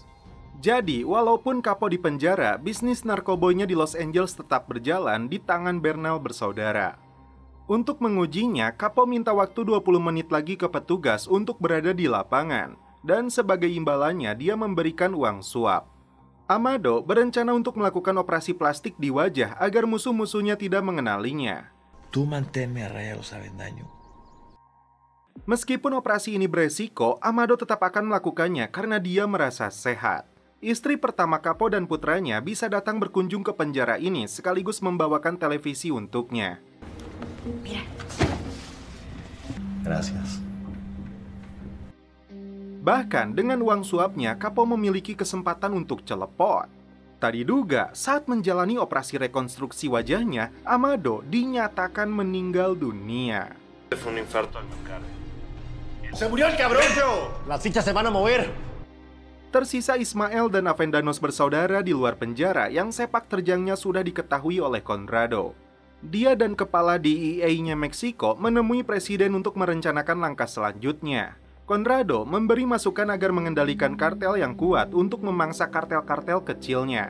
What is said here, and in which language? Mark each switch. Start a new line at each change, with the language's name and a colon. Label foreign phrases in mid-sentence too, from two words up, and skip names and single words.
Indonesian: Jadi, walaupun Capo di penjara, bisnis narkoboynya di Los Angeles tetap berjalan di tangan Bernal bersaudara. Untuk mengujinya, Capo minta waktu 20 menit lagi ke petugas untuk berada di lapangan. Dan sebagai imbalannya, dia memberikan uang suap. Amado berencana untuk melakukan operasi plastik di wajah agar musuh-musuhnya tidak mengenalinya.
Spanish: Tú manténme a raya los avendaños.
Indonesian: Meskipun operasi ini beresiko, Amado tetap akan melakukannya karena dia merasa sehat. Istri pertama Capo dan putranya bisa datang berkunjung ke penjara ini sekaligus membawakan televisi untuknya.
Spanish: Mira. Gracias.
Indonesian: Bahkan dengan uang suapnya, Capo memiliki kesempatan untuk celepot. Tak diduga, saat menjalani operasi rekonstruksi wajahnya, Amado dinyatakan meninggal dunia.
Spanish: ¡Se murió el cabrón! Las fichas se van a mover.
Indonesian: Tersisa Ismael dan Avendanos bersaudara di luar penjara yang sepak terjangnya sudah diketahui oleh Conrado. Dia dan kepala DEA-nya Meksiko menemui presiden untuk merencanakan langkah selanjutnya. Conrado memberi masukan agar mengendalikan kartel yang kuat untuk memangsa kartel-kartel kecilnya.